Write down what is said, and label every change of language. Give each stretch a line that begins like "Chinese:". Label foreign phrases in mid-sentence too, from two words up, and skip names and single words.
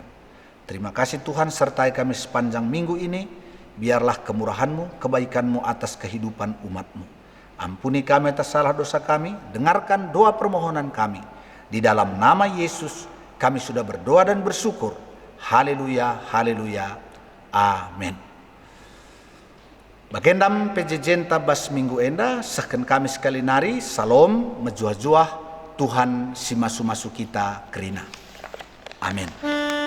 Indonesian: Terima kasih Tuhan, sertai kami sepanjang minggu ini. Biarlah kemurahan-Mu, kebaikan-Mu atas kehidupan umat-Mu. Ampuni kami atas salah dosa kami, dengarkan doa permohonan kami. Di dalam nama Yesus kami sudah berdoa dan bersyukur. Haleluya, haleluya, amin.
Batak Karo: Bagendam pejejenta bas minggu enda, sahkan kami sekali nari, salom, mejuah-juah, Tuhan si masu-masu kita kerina.
Indonesian: Amin.